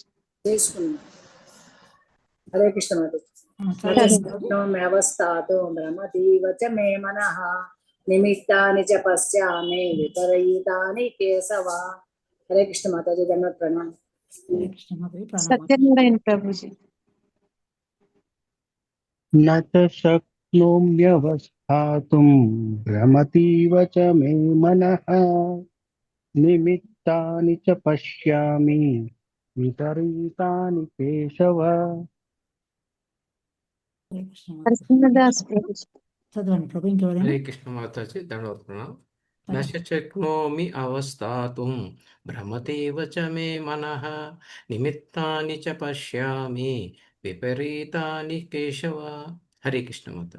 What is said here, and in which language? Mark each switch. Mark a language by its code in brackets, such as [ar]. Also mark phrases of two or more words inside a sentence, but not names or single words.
[te] చేసుకున్నాం. హరే కృష్ణ మాతాజీ. నచ చదవండి. [sa] చక్ష్ణోమ్యవస్థాతుం భ్రమతీవ చ మే మనః నిమిత్తాని చ పశ్యామి విపరీతాని కేశవ. [te] హరే కృష్ణ మాతాజీ. ధన్యవాద ప్రణామం. హరే కృష్ణ మాతాజీ. ప్రణామాలు. సత్యనారాయణ ప్రభుజీ. [sa] न च शक्नोम्यवस्थातुं भ्रमतीव च मे मनः निमित्तानि च पश्यामि विपरीतानि केशव. [te] హరే కృష్ణ మాతాజీ. నరసింహదాస్ ప్రభుజీ. చదవండి ప్రభు. ఇంకెవరైనా? హరే కృష్ణ మాతాజీ. దండవత్ ప్రణామం. [sa] నశ శక్నోమి అవస్థాతుం భ్రమతీవ చ మే మనః నిమిత్తాని చ పశ్యామి విపరీతాని కేశవ. [te] హరే కృష్ణ మాత.